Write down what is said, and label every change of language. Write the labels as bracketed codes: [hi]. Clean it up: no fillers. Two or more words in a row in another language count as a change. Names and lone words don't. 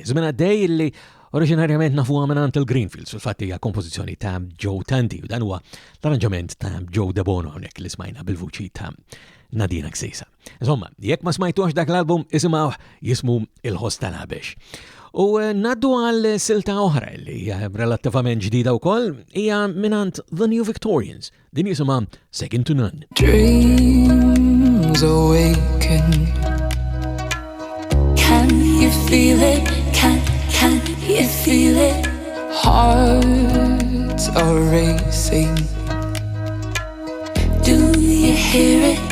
[mt] Żmien għaddej li oriġinarjament nafuha minn il-Greenfields, fil-fatt hija kompożizzjoni ta' Joe Tanti u dan huwa l-arranġament ta' Joe DeBono hawnhekk li smajna bil-vuċi ta' Nadina Ksejsa. Insomma, jekk ma smajtuhx dak l-album isimgħu jismu Il-ħoss tal-ħabex. U naddu għal silta oħra li hija relattivament ġdida wkoll hija minant The New Victorians. Din jisimha Second to None. [en] Dreams awaken. Can you feel it? Can you feel it? Hearts are racing. Do you hear it?